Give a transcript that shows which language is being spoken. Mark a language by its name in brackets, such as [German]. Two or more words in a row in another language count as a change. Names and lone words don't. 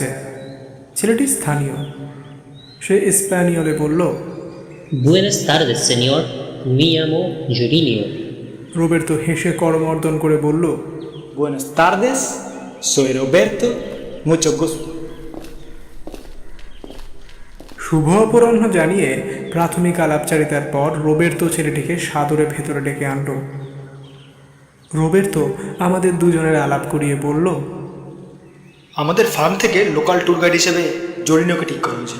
[Bangla] ছেলেটি স্থানীয়। সে স্প্যানিয়লে বলল, [Spanish] Buenas tardes, señor. Me llamo Jurinio. [Bangla] রোবের্তো হেসে করমর্দন করে বলল, [Spanish] Buenas tardes, soy Roberto, mucho gusto. [Bangla] শুভ অপরাহ্ন জানিয়ে প্রাথমিক আলাপচারিতার পর রোবের্তো ছেলেটিকে সাদরে ভেতরে ডেকে আনল। রোবের্তো আমাদের দুজনের আলাপ করিয়ে বলল, আমাদের ফার্ম থেকে লোকাল ট্যুর গাইড হিসেবে জরিনিওকে ঠিক করা হয়েছিল।